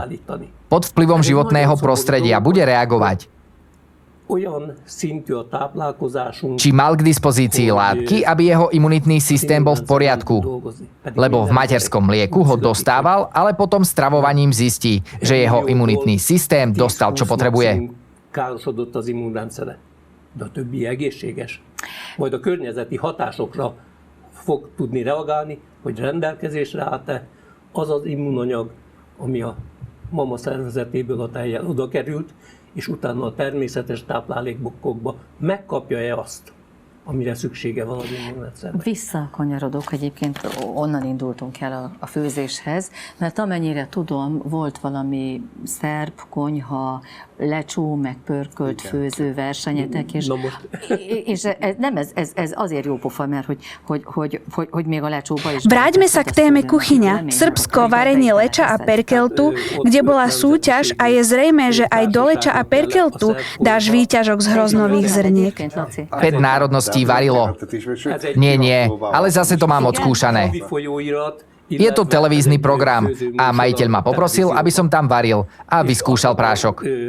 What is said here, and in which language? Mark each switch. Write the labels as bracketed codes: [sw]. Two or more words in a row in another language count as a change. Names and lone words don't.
[sk] Pod vplyvom životného prostredia bude reagovať. Či mal k dispozícii látky, aby jeho imunitný systém bol v poriadku. Lebo v materskom mlieku ho dostával, ale potom stravovaním zistí, že jeho imunitný systém dostal, čo potrebuje. [hu] De a többi egészséges. Majd a környezeti hatásokra fog tudni reagálni, hogy rendelkezésre állt-e az az immunanyag, ami a mama szervezetéből a tejjel oda került, és utána a természetes táplálékokba megkapja-e azt, amire szüksége van az immunrendszerben. Visszakanyarodok, egyébként onnan indultunk el a főzéshez, mert amennyire tudom, volt valami szerb konyha, lecsó, meg pörkölt főző versenyetek, és ez azért jó pofa, mert hogy még a lecsóba is... [sk] Vráťme sa k téme kuchyňa. Srbsko, varenie leča a perkeltu, kde bola súťaž a je zrejmé, že aj do leča a perkeltu dáš výťažok z hroznových zrniek. 5 národností varilo. Nie, ale zase to mám odskúšané. Je to televízny program a majiteľ ma poprosil, aby som tam varil a vyskúšal prášok.